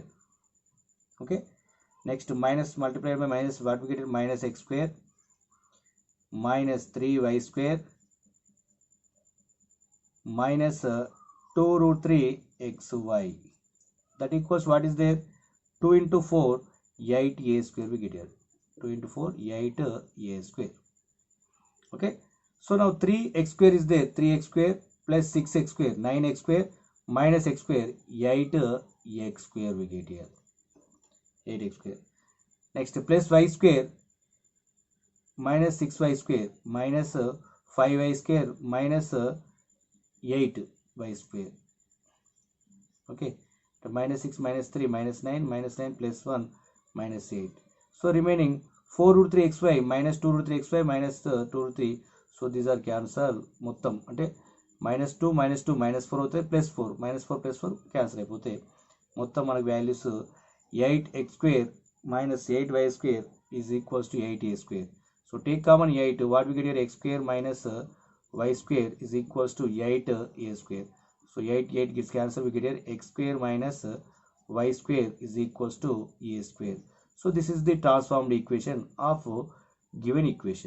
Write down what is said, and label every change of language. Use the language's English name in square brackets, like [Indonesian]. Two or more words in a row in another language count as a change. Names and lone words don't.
[English] Okay, next minus multiplied by minus, what we get here, minus x square minus 3y square minus 2 root 3 xy, that equals what is there, 2 into 4 8a square we get here, 2 into 4 8a square. Okay, so now 3x square is there, 3x square plus 6x square 9x square minus x square 8x square we get here, 8x square. Next plus y square minus 6y square minus 5y square minus 8y square. Okay, the minus 6 minus 3 minus 9 plus 1 minus 8. So remaining 4 root 3 xy minus 2 root 3 xy minus 2 root 3. So these are cancel [Telugu] మొత్తం అంటే [English] minus 2 minus 2 minus 4 అవుతాయి plus 4 minus 4 plus 4 cancel అయిపోతాయి. [Telugu] మొత్తం మనకు [English] values 8x square minus 8y square is equals to 8a square. So take common 8, what we get here, x square minus y square is equals to 8a square. So 8 gets cancelled, we get here x square minus y square is equals to a square. So this is the transformed equation of given equation.